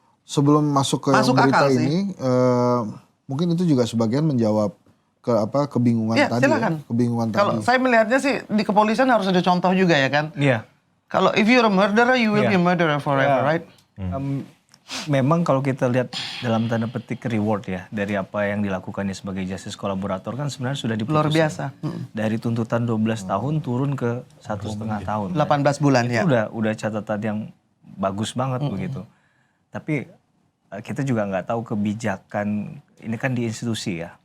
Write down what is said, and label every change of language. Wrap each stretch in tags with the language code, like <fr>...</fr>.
<id>Sebelum masuk ke berita ini, mungkin itu juga sebagian menjawab kebingungan tadi. Silakan. Kebingungan Kalau tadi. saya melihatnya sih di kepolisian harus ada contoh juga ya kan. Iya. Kalau</id> <en>if you're a murderer, you will be a murderer forever, right?</en> <id>Memang kalau kita lihat dalam tanda petik reward ya dari apa yang dilakukannya sebagai justice kolaborator kan sebenarnya sudah diputus. Luar biasa. Dari tuntutan 12 tahun turun ke 1,5 tahun. 18 bulan itu ya. udah catatan yang bagus banget begitu. Tapi kita juga nggak tahu kebijakan ini kan di institusi ya.</id>